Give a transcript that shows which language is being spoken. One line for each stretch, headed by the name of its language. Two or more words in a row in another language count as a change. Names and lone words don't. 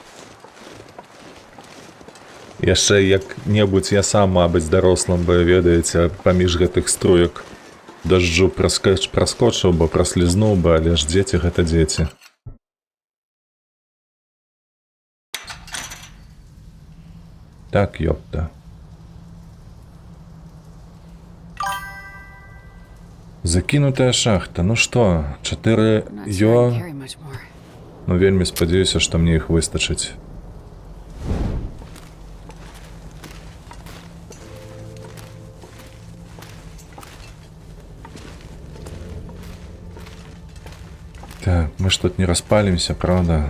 Belarusian: Яшчэ як-небудзь я сам, мабыць, дарослым бы, ведаеце, паміж гэтых струек дажджу праскочыў бы, праслізнуў бы, але ж дзеці гэта дзеці. Так, ёпта. Закінутая шахта, ну што, 4
English: I'm not sure I ё... can carry much more.
Belarusian: Ну вельмі спадзяюся, што мне іх выстачыць. Так, мы ж тут не распалімся, правда?